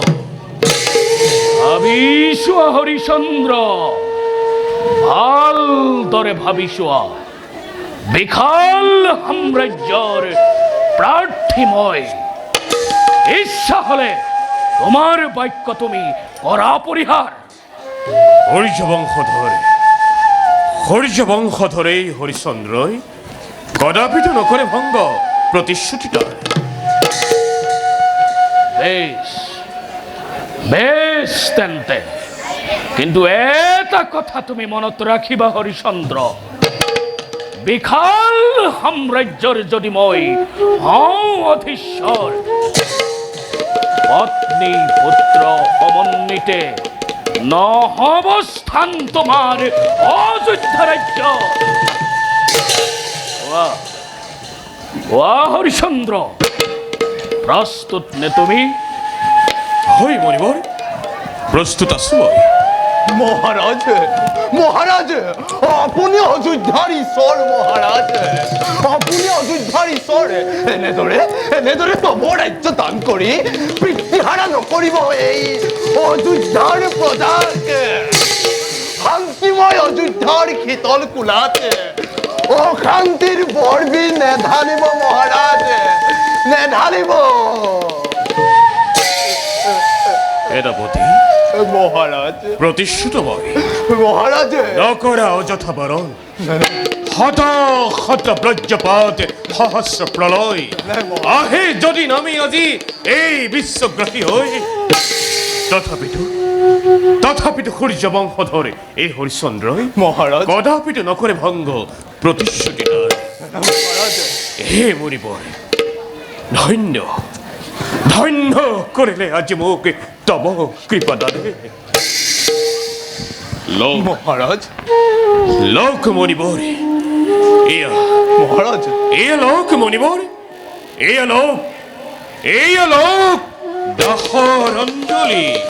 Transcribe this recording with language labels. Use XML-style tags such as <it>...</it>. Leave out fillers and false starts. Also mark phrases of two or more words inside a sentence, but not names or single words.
<as>ভাবিছোৱা হৰিচন্দ্ৰ ভালদৰে ভাবিছোৱা বিশাল সাম্ৰাজ্যৰ প্ৰাৰ্থী মই ইচ্ছা হলে তোমাৰ বাক্য তুমি কৰা পৰিহাৰ হৰিজ বংশধৰ এই হৰিচন্দ্ৰই কদাপিতো নকরে ভঙ্গ প্রতিশ্রুতিটার। বেশ বেশ তেন্তে, কিন্তু এটা কথা তুমি মনত রাখিবা হরিচন্দ্র, বিখাল সাম্রাজ্যর যদি মই হওঁ অধীশ্বর, পত্নী পুত্র সমন্বিতে নহব স্থান তোমার অযোধ্যা রাজ্য। হরিচন্দ্র, প্রস্তুত নে তুমি? হই মণিবর, প্রস্তুত আছো মই। মহারাজ মহারাজ, আপনি অযোধ্যার ঈশ্বর মহারাজ, আপনি অযোধ্যার ঈশ্বর। এনেদৰে তব ৰাজ্য দান কৰি পিতৃহাৰা নকৰিব এই অযোধ্যাৰ প্ৰজাক। শান্তিময় অযোধ্যাৰ শীতল কোলাত অশান্তিৰ বৰবি নেঢালিব মহাৰাজ, নেঢালিব। এদাপতি মহারাজ প্রতিশ্রুত মই, মহারাজ নকরা অযথা বরণ। হত হত ব্রজপাত সহস্র প্রলয় আহে যদি নামি আজি এই বিশ্বগ্রাহী হই। তথাপিতো সূর্য বংশধর এই হরিচন্দ্রই মহারাজ কদাপিতো নকরে ভঙ্গ প্রতিশ্রুতিটার। মহারাজ হে মণিবর, ধন্য ধন্য করিলে আজি মোক তব কৃপাদানে। মহারাজ লোক মণিবর, এয়া মহারাজ এয়া লোক মণিবর, এয়া লোক দাহর অঞ্জলি।</as>